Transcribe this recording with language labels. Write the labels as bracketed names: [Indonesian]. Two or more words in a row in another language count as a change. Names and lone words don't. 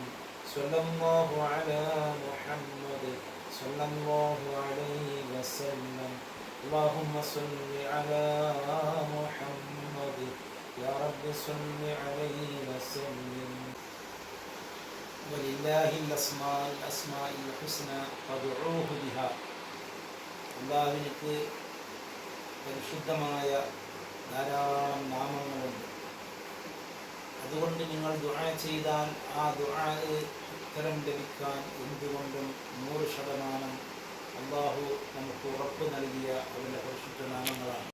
[Arabic] صلى الله على محمد صلى الله عليه وسلم. اللهم صل على محمد يا رب صل عليه وسلم. ولله الأسماء الحسنى فادعوه بها. [Malayalam] അല്ലാഹുവിന് പരിശുദ്ധമായ ധാരാളം നാമങ്ങളുണ്ട്. അതുകൊണ്ട് നിങ്ങൾ ദുആ ചെയ്താൽ ആ ദുആ ഉത്തരം ലഭിക്കാൻ എന്തുകൊണ്ടും 100% അല്ലാഹു നമുക്ക് ഉറപ്പ് നൽകിയ അവൻ്റെ പരിശുദ്ധ നാമങ്ങളാണ്.